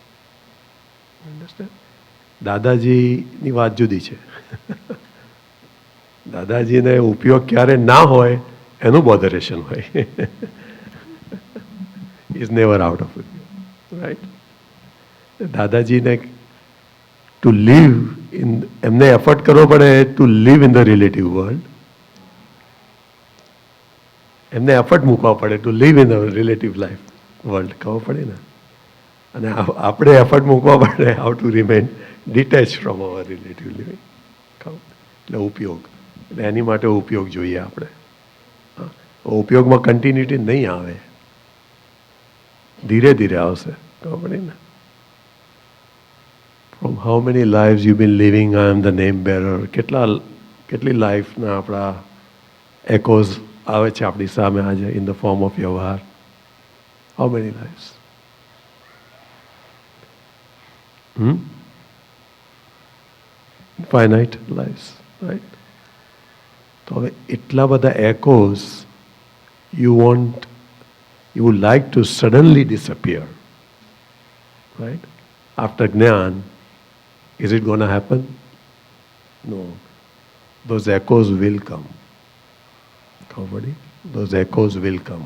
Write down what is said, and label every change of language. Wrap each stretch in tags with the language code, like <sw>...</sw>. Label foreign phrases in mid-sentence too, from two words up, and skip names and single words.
<gu>દાદાજીની વાત જુદી છે. દાદાજીને ઉપયોગ ક્યારે ના હોય એનું બોધરેશન હોય.</gu> <en>is never out of ઉપયોગ. રાઈટ? દાદાજીને to live in,</en> <gu>એમને એફર્ટ કરવો પડે</gu> <en>to live in the relative world.</en> <gu>એમને એફર્ટ મૂકવા પડે</gu> <en>to live in the relative life world.</en> <gu>ખબર પડે ને? અને આપણે એફર્ટ મૂકવા પડે</gu> <en>how to remain detached from our relative living.</en> <gu>એટલે ઉપયોગ. એટલે એની માટે ઉપયોગ જોઈએ આપણે. ઉપયોગમાં કન્ટિન્યુટી નહીં આવે, ધીરે ધીરે આવશે. ખબર પડી ને?</gu> <en>From how many lives you've been living, I am the name bearer.</en> <gu>કેટલી લાઈફના આપણા એકોઝ આવે છે આપણી સામે આજે</gu> <en>in the form of</en> <gu>વ્યવહાર.</gu> <en>How many lives? Finite lives, right?</en> <gu>તો હવે એટલા બધા એકોઝ</gu> <en>you would like to suddenly disappear, right? After Gnan, is it going to happen? No. Those echoes will come. Everybody? Those echoes will come.</en>